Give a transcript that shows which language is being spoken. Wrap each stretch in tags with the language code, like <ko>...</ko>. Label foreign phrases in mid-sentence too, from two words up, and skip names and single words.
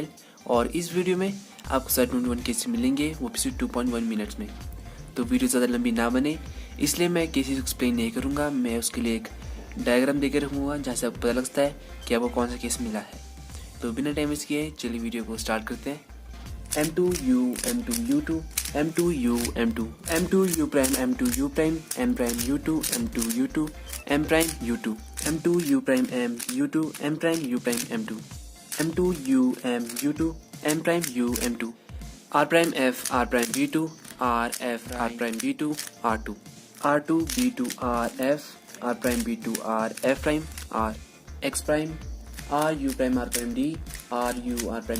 <hi>और इस वीडियो में आपको 721 केसेस मिलेंगे, वो भी 2.1 मिनट्स में। तो वीडियो ज़्यादा लंबी ना बने, इसलिए मैं</hi> <en>cases explain</en> <hi>नहीं करूँगा। मैं उसके लिए एक डायग्राम देकर रखूँगा जहाँ से आपको पता लगता है कि आपको कौन सा केस मिला है। तो बिना</hi> <en>time waste</en> <hi>किए चलिए वीडियो को स्टार्ट करते हैं।</hi> <en>M2U, M2U2, M2U, M2, M2U prime, M2U prime, M prime U2, M2U2, M prime U2, M2U prime M U2, M prime U prime M2, M2U M U2, M prime U M2, R prime F, R prime V2, R F, R prime V2, R2, R2 B2 R F, R prime B2 R F prime, R X prime, R U prime R prime D, R U R prime</en>